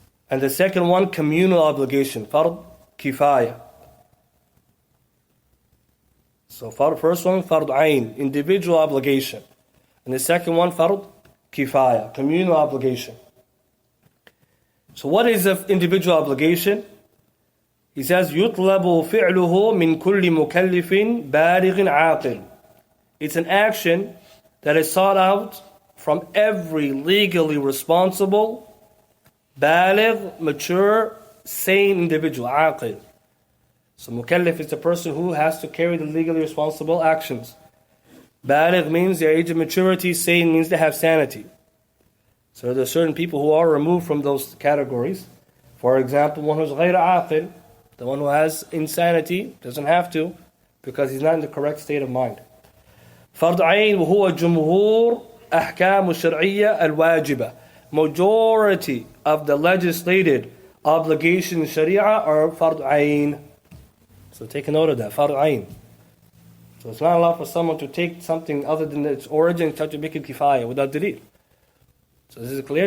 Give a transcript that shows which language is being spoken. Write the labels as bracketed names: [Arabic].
[English] And the second one, communal obligation. Fard, kifaya. So first one, fard ayn, individual obligation. And the second one, fard kifaya, communal obligation. So what is an individual obligation? He says, [Arabic] يُطْلَبُ فِعْلُهُ مِنْ كُلِّ مُكَلِّفٍ بَالِغٍ عَاقِلٍ. [English] It's an action that is sought out from every legally responsible, baligh, mature, sane individual, aqil. So mukallif is the person who has to carry the legally responsible actions. Baligh means their age of maturity, sane means they have sanity. So there are certain people who are removed from those categories. For example, one who's ghayr aqil, the one who has insanity, doesn't have to, because he's not in the correct state of mind. [Arabic] فرض عين وهو جمهور أحكام الشرعية الواجبة. [English] majority of the legislated obligations in Sharia are fard ayn. So take a note of that, fard ayn. So it's not allowed for someone to take something other than its origin and try to make it kifaya without delil. So this is clear.